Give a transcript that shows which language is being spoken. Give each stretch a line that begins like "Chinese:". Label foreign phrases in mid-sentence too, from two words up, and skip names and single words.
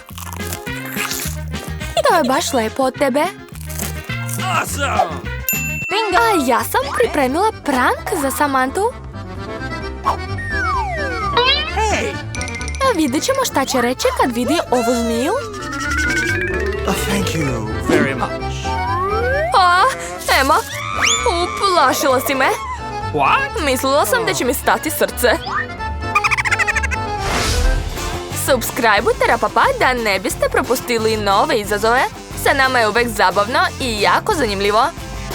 Serbian: To je baš lepo od tebe. Awesome! A ja sam pripremila prank za Samanthu. Hey! Vidjet ćemo šta će reći kad vidi ovu zmiju.
English: Thank you very much.
Serbian: A, Emma, uplašila si me. What? Mislila sam da će mi stati srce. Subscribeujte Rapapa da ne biste propustili nove izazove. Sa nama je uvek zabavno i jako zanimljivo.